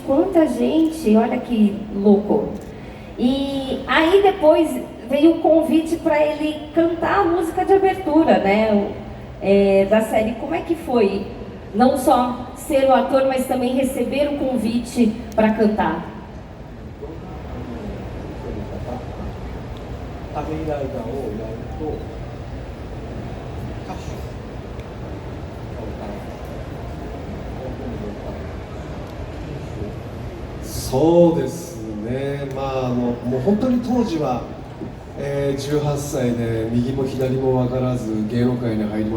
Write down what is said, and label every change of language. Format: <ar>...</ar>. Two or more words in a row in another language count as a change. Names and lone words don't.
<pt>Quanta gente! Olha que louco! E aí depois veio o convite para ele cantar a música de abertura, né? Da série. Como é que foi? Não só ser o ator, mas também receber o convite para cantar.</pt> <ja>そうですね、もう本当に当時は、18歳で右も左も分からず芸能界に入りま</ja>